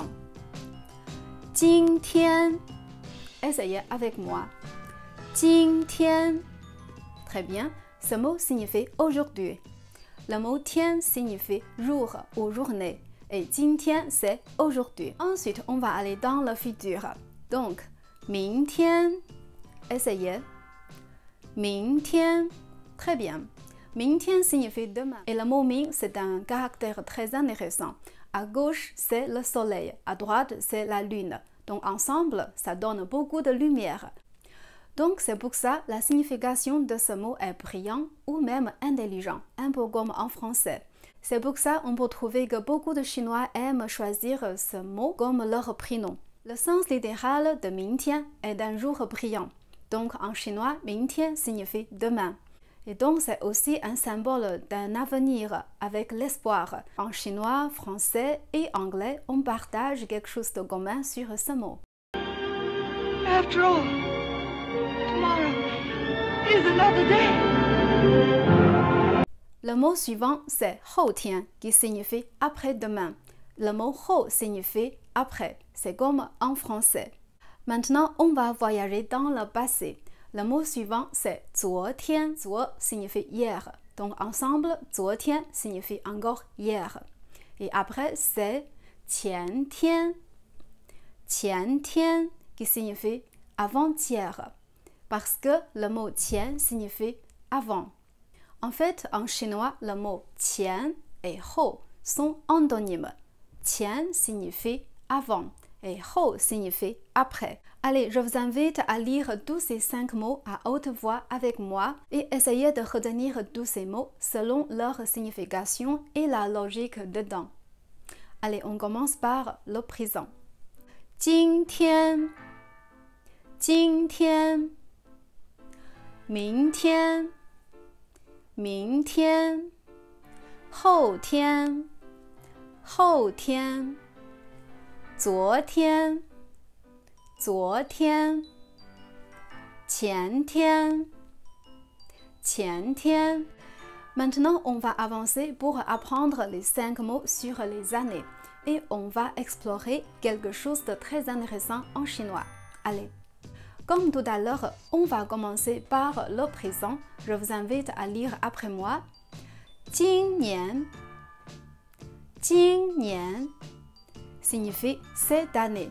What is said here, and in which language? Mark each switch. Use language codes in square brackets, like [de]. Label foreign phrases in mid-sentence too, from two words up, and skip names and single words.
[fr] 今天 Essayez avec moi. 今天 Très bien. Ce mot signifie aujourd'hui. Le mot 天 signifie jour ou journée. Et 今天 c'est aujourd'hui. Ensuite, on va aller dans le futur. Donc, 明天 Essayez. 明天 Très bien. 明天 signifie demain. Et le mot 明 c'est un caractère très intéressant. À gauche, c'est le soleil. À droite, c'est la lune. Donc ensemble, ça donne beaucoup de lumière. Donc c'est pour ça la signification de ce mot est brillant ou même intelligent, un peu comme en français. C'est pour ça on peut trouver que beaucoup de Chinois aiment choisir ce mot comme leur prénom. Le sens littéral de 明天 est d'un jour brillant. Donc en chinois, 明天 signifie demain. Et donc c'est aussi un symbole d'un avenir avec l'espoir. En chinois, français et anglais, on partage quelque chose de commun sur ce mot. [en] After all, tomorrow is another day. [fr] Le mot suivant, c'est 后天 qui signifie après-demain. Le mot 后 signifie après. C'est comme en français. Maintenant, on va voyager dans le passé. Le mot suivant, c'est 昨天. 昨 signifie hier. Donc ensemble, 昨天 signifie encore hier. Et après, c'est 前天. 前天 qui signifie avant-hier. Parce que le mot 前 signifie avant. En fait, en chinois, le mot 前 et 后 sont antonymes. 前 signifie avant. Et 后 signifie après. Allez, je vous invite à lire tous ces 5 mots à haute voix avec moi et essayez de retenir tous ces mots selon leur signification et la logique dedans. Allez, on commence par le présent. [zh] 今天今天明天明天后天后天昨天昨天前天前天 [fr] Maintenant, on va avancer pour apprendre les 5 mots sur les années et on va explorer quelque chose de très intéressant en chinois. Allez! Comme tout à l'heure, on va commencer par le présent. Je vous invite à lire après moi. [zh] 今年 今年 [fr] signifie cette année.